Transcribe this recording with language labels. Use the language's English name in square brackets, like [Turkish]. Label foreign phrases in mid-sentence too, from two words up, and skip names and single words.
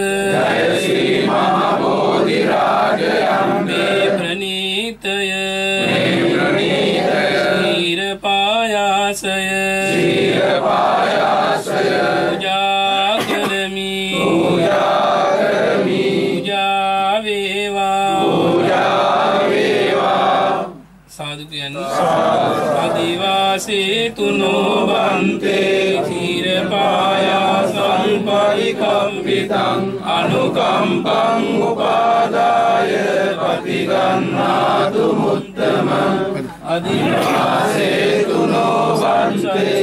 [Sinhala] මේ ප්‍රණීතය ශීර පායාසය පූජා කරමි පූජා වේවා සාදු කියන්නේ [Pali] ආදිවාසී තුනෝ බන්තේ ශීර පායාසං පරිකම්පිතං අනුකම්පං උපාදාය පතිගන්නාතු මුත්තම අදිවාසේ තුනෝ බන්තේ